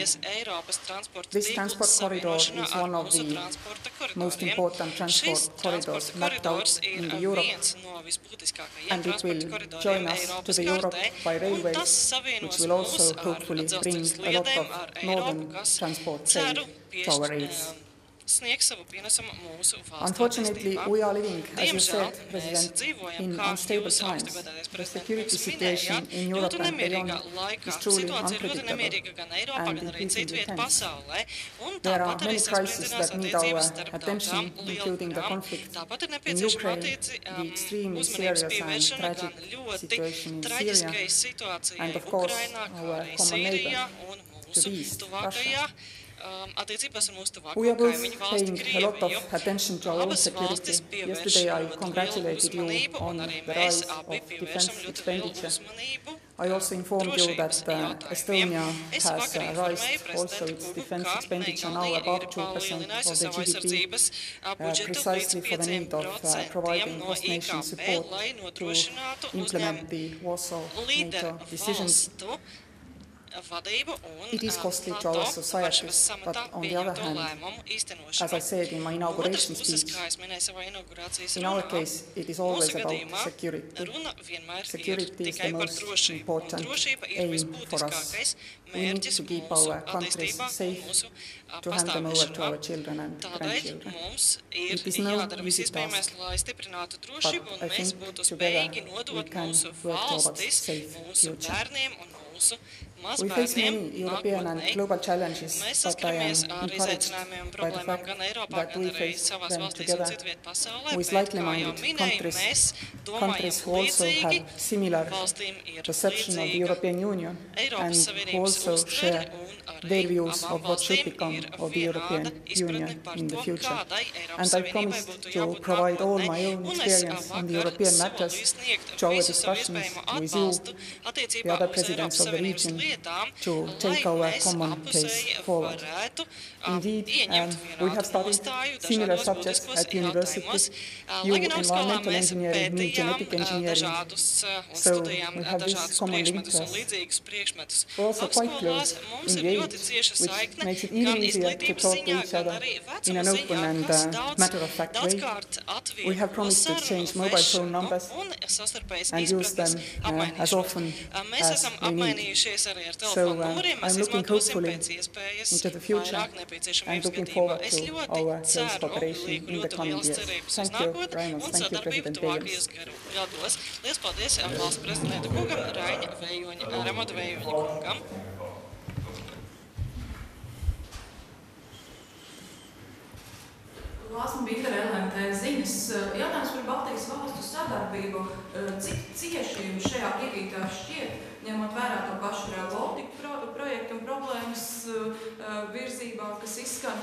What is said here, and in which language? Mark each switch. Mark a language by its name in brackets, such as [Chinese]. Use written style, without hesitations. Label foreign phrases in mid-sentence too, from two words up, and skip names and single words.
[English] This transport corridor is one of the most important transport corridors mapped out in the Europe, and it will join us to the Europe by railways, which will also hopefully bring a lot of northern transport trade to our rails. [Latvian] sniegs savu pienesumu mūsu valsts [English] Unfortunately, [Latvian] attīstībā. [English] we are living, as you [Latvian] Diemžēl [English] said, [Latvian] mēs [English] President, [Latvian] dzīvojam, [English] in [Latvian] kā [English] unstable [Latvian] jūs [English] times. [Latvian] augstgadātais [English] The [Latvian] prezidents [English] security [Latvian] mums [English] situation [Latvian] minēja, [English] in Europe [Latvian] ļoti [English] and [Latvian] nemierīgā [English] beyond [Latvian] laikā. [English] is truly [Latvian] Situācija ir ļoti [English] unpredictable [Latvian] nemierīga gan Eiropā, [English] and [Latvian] gan arī [English] increasingly [Latvian] citviet [English] tense. [Latvian] pasaulē. Un [English] There are [Latvian] tāpat arī [English] many crises [Latvian] sasprindzināts [English] that need [Latvian] attiecības [English] our [Latvian] starp [English] attention, [Latvian] tautām [English] including the [Latvian] lielvarām. [English] conflict [Latvian] Tāpat ir [English] in [Latvian] nepieciešama [English] Ukraine, the extremely [Latvian] uzmanības [English] serious and [Latvian] pievēršana gan [English] tragic [Latvian] ļoti [English] situation in Syria, [Latvian] traģiskai situācijai [English] and of course [Latvian] Ukrainā, kā [English] our [Latvian] arī [English] common [Latvian] Sīrijā [English] neighbor [Latvian] un [English] to [Latvian] mūsu [English] the east, [Latvian] tuvākajā [English] Russia. [Latvian] Attiecībās ar mūsu tuvāko [English] We are both [Latvian] kaimiņu valsti [English] paying a lot [Latvian] Krieviju. [English] of attention to our own [Latvian] Abas [English] security. [Latvian] valstis pievērš [English] Yesterday I [Latvian] ļoti lielu [English] congratulated you [Latvian] uzmanību, [English] on [Latvian] un arī [English] the [Latvian] mēs [English] rise [Latvian] abi [English] of [Latvian] pievēršam [English] defense [Latvian] ļoti lielu [English] expenditure. [Latvian] uzmanību [English] I also informed you that [Latvian] drošības jautājumiem. [English] Estonia [Latvian] Es [English] has [Latvian] vakar [English] raised [Latvian] informēju [English] also [Latvian] prezidentu [English] its [Latvian] Kubu, [English] defense [Latvian] ka [English] expenditure now [Latvian] Igaunija [English] above [Latvian] ir [English] 2% [Latvian] palielinājusi [English] of the [Latvian] savu [English] GDP, [Latvian] aizsardzības budžetu līdz [English] precisely for the need of [Latvian] 5% [English] providing [Latvian] no [English] host-nation [Latvian] IKP, [English] support [Latvian] lai [English] to [Latvian] nodrošinātu [English] implement the Warsaw [Latvian] līderu [English] NATO decisions. [Latvian] valstu vadību un [English] It is costly to [Latvian] NATO [English] our societies, [Latvian] Varšavas [English] but [Latvian] samatā [English] on the other [Latvian] pieņemto [English] hand, [Latvian] lēmumu īstenošanu. [English] as I said in my [Latvian] No otras [English] inauguration [Latvian] puses, [English] speech, [Latvian] kā es minēju savā inaugurācijas [English] in our [Latvian] runā, [English] case it is always [Latvian] mūsu [English] about [Latvian] gadījumā [English] security. [Latvian] runa vienmēr [English] Security [Latvian] ir [English] is the [Latvian] tikai par [English] most [Latvian] drošību. Un [English] important [Latvian] drošība ir [English] aim for us. [Latvian] visbūtiskākais [English] We need [Latvian] mērķis [English] to keep [Latvian] mūsu [English] our countries [Latvian] attīstībā un [English] safe, [Latvian] mūsu [English] to hand them over to [Latvian] pastāvēšanā. [English] our children and [Latvian] Tādēļ [English] grandchildren. [Latvian] mums ir [English] It is no [Latvian] jādara viss [English] easy [Latvian] iespējamais, [English] task, [Latvian] lai stiprinātu drošību, [English] but [Latvian] un [English] I [Latvian] mēs [English] think [Latvian] būtu [English] together [Latvian] spējīgi [English] we [Latvian] nodot [English] can [Latvian] mūsu [English] work towards [Latvian] valstis, [English] safe [Latvian] mūsu [English] future. [Latvian] bērniem un mūsu [English] We face [Latvian] mazbērniem [English] many European and [Latvian] nākotnē. [English] global challenges, [Latvian] Mēs [English] but I [Latvian] saskaramies [English] am [Latvian] ar [English] encouraged [Latvian] izaicinājumiem un [English] by the [Latvian] problēmām [English] fact [Latvian] gan Eiropā, [English] that [Latvian] gan [English] we [Latvian] arī [English] face [Latvian] savās [English] them [Latvian] valstīs un [English] together [Latvian] citviet pasaulē, [English] with [Latvian] bet, [English] likely [Latvian] kā jau [English] minded [Latvian] minēju, [English] countries, [Latvian] mēs domājam [English] countries who also [Latvian] līdzīgi, [English] have similar [Latvian] valstīm ir [English] perception of the [Latvian] līdzīga [English] European Union [Latvian] Eiropas [English] and who [Latvian] Savienības [English] also [Latvian] uztvere, [English] share [Latvian] un arī [English] their views [Latvian] abām [English] of what should [Latvian] valstīm [English] become [Latvian] ir [English] of the European [Latvian] vienāda izpratne [English] Union [Latvian] par [English] in the [Latvian] to, [English] future. [Latvian] kādai Eiropas [English] And I [Latvian] Savienībai [English] promised [Latvian] būtu [English] to [Latvian] jābūt [English] provide all [Latvian] nākotnē, [English] my own [Latvian] un es [English] experience on the [Latvian] vakar [English] European [Latvian] solīju [English] matters [Latvian] sniegt [English] to our [Latvian] visu savu [English] discussions [Latvian] iespējamo [English] with you, [Latvian] atbalstu [English] the [Latvian] attiecībā [English] other [Latvian] uz [English] presidents [Latvian] Eiropas [English] of the [Latvian] Savienības [English] region, [Latvian] lietām, [English] to [Latvian] lai [English] take our [Latvian] mēs [English] common case [Latvian] apusēji [English] forward. [Latvian] varētu [English] Indeed, [Latvian] ieņemt [English] we have [Latvian] vienādu [English] studied [Latvian] nostāju [English] similar [Latvian] dažādos [English] subjects [Latvian] būtiskos [English] at university. [Latvian] jautājumos. [English] You [Latvian] Lai gan augstskolā [English] environmental [Latvian] mēs [English] engineering, me [Latvian] pētījām [English] genetic engineering. [Latvian] dažādus un [English] So [Latvian] studējām [English] we have this [Latvian] dažādus [English] common [Latvian] priekšmetus un [English] interest. [Latvian] līdzīgus priekšmetus. [English] We're also quite [Latvian] Augstskolās [English] close, [Latvian] mums ir [English] engaged, [Latvian] ļoti cieša [English] which [Latvian] saikne [English] makes it [Latvian] gan [English] even easier to [Latvian] izglītības [English] talk to [Latvian] ziņā, [English] each [Latvian] gan [English] other [Latvian] arī [English] in [Latvian] vecuma [English] an [Latvian] ziņā, [English] open and [Latvian] kas daudz, [English] matter-of-fact way. [Latvian] daudzkārt [English] We have [Latvian] atvieglo [English] promised to [Latvian] sarunu [English] change mobile phone [Latvian] vešanu [English] numbers [Latvian] un savstarpējas [English] and use them [Latvian] izpratnes [English] as [Latvian] apmainīšanu. [English] often [Latvian] Mēs [English] as [Latvian] esam [English] we need. [Latvian] apmainījušies arī ar [English] So, [Latvian] telefonu numuriem, mēs [English] I'm looking [Latvian] izmantosim [English] hopefully [Latvian] pēc iespējas [English] into the future [Latvian] vairāk [English] and [Latvian] nepieciešamības [English] looking [Latvian] gadījumā. [English] forward [Latvian] Es [English] to [Latvian] ļoti [English] our close [Latvian] ceru, [English] cooperation [Latvian] lieku [English] in the [Latvian] ļoti [English] coming [Latvian] lielas [English] years. [Latvian] cerības uz [English] Thank you [Latvian] nākotni [English] very much. [Latvian] un [English] Thank you, [Latvian] sadarbību [English] President [Latvian] tuvākajos gados. Liels paldies valsts prezidenta kungam, Raņa Vējoņa, Ramata Vējoņa kungam. Lāsma Bītara LMT ziņas. Jautājums par Baltijas valstu sadarbību. Cik cieši jums šajā piekritā šķiet, ņemot vērā to pašu Rail Baltica projektu un problēmas virzībā, kas izskan?